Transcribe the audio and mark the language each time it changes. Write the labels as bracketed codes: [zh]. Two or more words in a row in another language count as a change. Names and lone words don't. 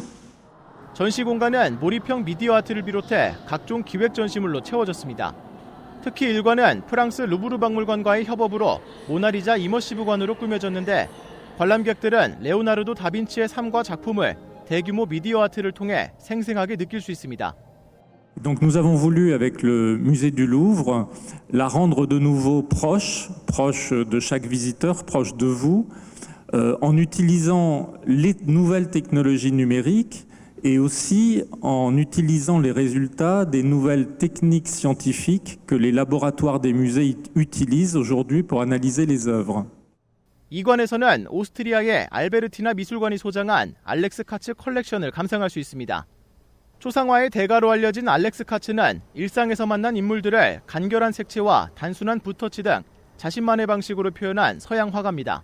[ko] 전시 공간은 몰입형 미디어 아트를 비롯해 각종 기획 전시물로 채워졌습니다. 특히 일관은 프랑스 루브르 박물관과의 협업으로 모나리자 이머시브관으로 꾸며졌는데 관람객들은 레오나르도 다빈치의 삶과 작품을 대규모 미디어 아트를 통해 생생하게 느낄 수 있습니다. [fr] Donc nous avons voulu, avec le musée du Louvre, la rendre de nouveau proche de chaque visiteur, proche de vous, en utilisant les nouvelles technologies numériques et aussi en utilisant les résultats des nouvelles techniques scientifiques que les laboratoires des musées utilisent aujourd'hui pour analyser les œuvres. [ko] 이 관에서는 오스트리아의 알베르티나 미술관이 소장한 알렉스 카츠 컬렉션을 감상할 수 있습니다. 초상화의 대가로 알려진 알렉스 카츠는 일상에서 만난 인물들을 간결한 색채와 단순한 붓터치 등 자신만의 방식으로 표현한 서양 화가입니다.